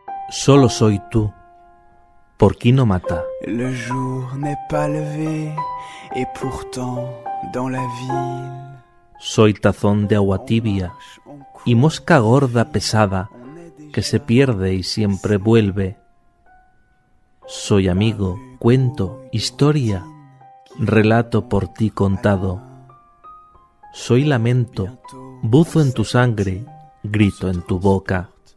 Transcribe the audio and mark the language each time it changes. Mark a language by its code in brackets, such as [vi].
[es] Solo soy tú, por Kino Mata. [fr] Le jour n'est pas levé, et pourtant dans la ville. [es] Soy tazón de agua tibia y mosca gorda pesada que se pierde y siempre vuelve. Soy amigo, cuento, historia, relato por ti contado. Soy lamento, buzo en tu sangre, grito en tu boca.